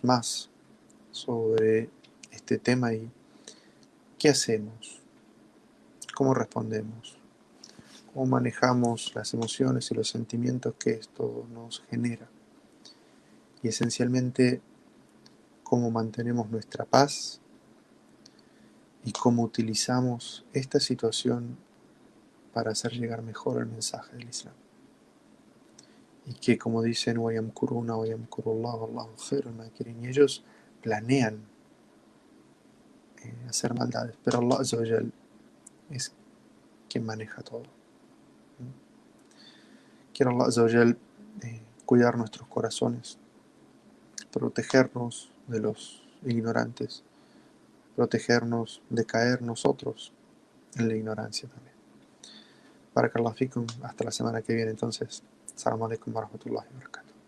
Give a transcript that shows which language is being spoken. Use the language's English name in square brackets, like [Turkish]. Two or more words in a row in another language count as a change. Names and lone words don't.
[Spanish] más sobre este tema y qué hacemos, cómo respondemos, cómo manejamos las emociones y los sentimientos que esto nos genera, y esencialmente cómo mantenemos nuestra paz y cómo utilizamos esta situación para hacer llegar mejor el mensaje del Islam. Y que, como dicen, [Arabic] وَيَمْكُرُونَ وَيَمْكُرُ اللَّهُ وَاللَّهُ خَيْرُ الْمَاكِرِينَ, [Spanish] y ellos planean hacer maldades, pero [Arabic] الله عز وجل [Spanish] es quien maneja todo. Quiero [Arabic] الله عز وجل [Spanish] cuidar nuestros corazones, protegernos de los ignorantes, protegernos de caer nosotros en la ignorancia también. [Arabic] بارك الله فيكم, [Spanish] hasta la semana que viene entonces. [Arabic] السلام عليكم ورحمة الله وبركاته.